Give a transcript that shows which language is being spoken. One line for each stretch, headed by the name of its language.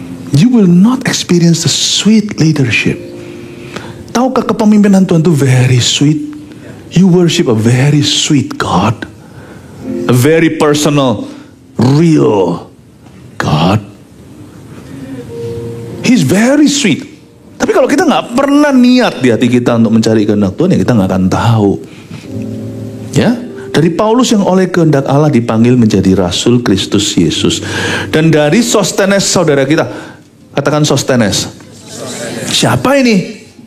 English: You will not experience the sweet leadership.
Indonesian: Tahukah kepemimpinan Tuhan itu
English: very sweet? You worship a very sweet God. A very personal, real God. He's very sweet.
Indonesian: Tapi kalau kita nggak pernah niat di hati kita untuk mencari kehendak Tuhan, ya kita nggak akan tahu. Ya, dari Paulus yang oleh kehendak Allah dipanggil menjadi Rasul Kristus Yesus. Dan dari Sostenes saudara kita, katakan Sostenes. Siapa ini?